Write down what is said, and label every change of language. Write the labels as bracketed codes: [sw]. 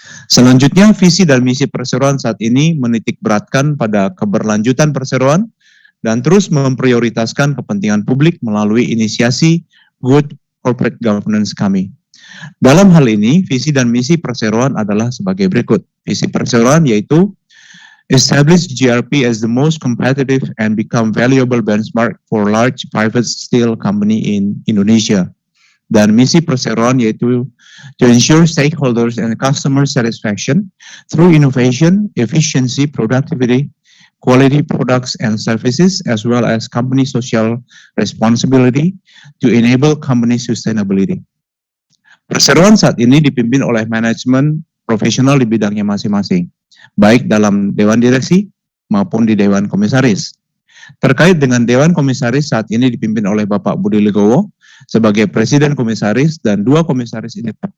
[id] Selanjutnya, visi dan misi Perseroan saat ini menitik beratkan pada keberlanjutan Perseroan dan terus memprioritaskan kepentingan publik melalui inisiasi Good Corporate Governance kami. Dalam hal ini, visi dan misi Perseroan adalah sebagai berikut. Visi Perseroan yaitu [en] establish GRP as the most competitive and become valuable benchmark for large private steel company in Indonesia. [id] Dan misi Perseroan yaitu [en] to ensure stakeholders and customer satisfaction through innovation, efficiency, productivity, quality products and services, as well as company social responsibility to enable company sustainability. [id] Perseroan saat ini dipimpin oleh manajemen profesional di bidangnya masing-masing, baik dalam Dewan Direksi maupun di Dewan Komisaris. Terkait dengan Dewan Komisaris saat ini dipimpin oleh Bapak Budi Legowo sebagai Presiden Komisaris dan 2 Komisaris ini.